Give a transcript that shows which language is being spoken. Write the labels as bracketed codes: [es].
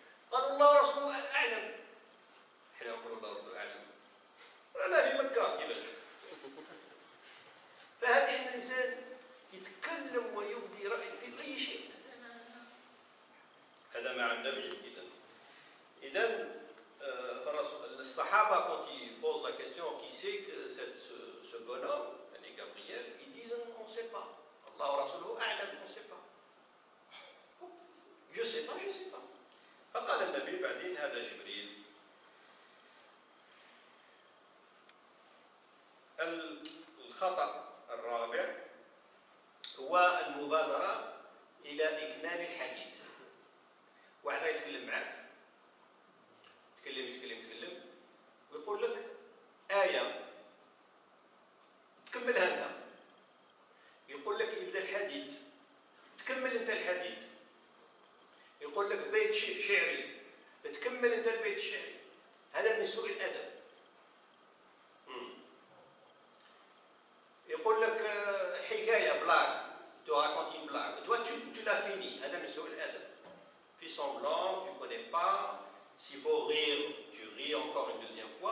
[ar] قالوا: الله ورسوله أعلم. حين نقول الله ورسوله أعلم، أنا في مكة كيفاش؟ فهذه أن الإنسان يتكلم ويبدي رأيه في أي شيء، هذا مع النبي. إذن الصحابة [fr] quand ils posent la question qui c'est que ce bonhomme, Gabriel, ils disent on ne sait pas. [ar] Allah wa Rasuluhu a'lam, [fr] on ne sait pas. Je sais pas. [ar] فقال النبي بعدين: هذا جبريل. الخطأ الرابع هو المبادرة إلى إكمال الحديث. واحد يتكلم معك، يتكلم ويقول لك آية تكملها أنت، يقول لك يبدأ الحديث تكمل أنت الحديث، يقول لك بيت شعري تكمل أنت البيت الشعري. هذا من سوء الأدب. يقول لك حكاية بلاغ، [fr] tu racontes une blague, toi tu l'as fini. [ar] هذا من سوء الأدب. [fr] Fais semblant, tu ne connais pas. S'il faut rire, tu ris encore une deuxième fois.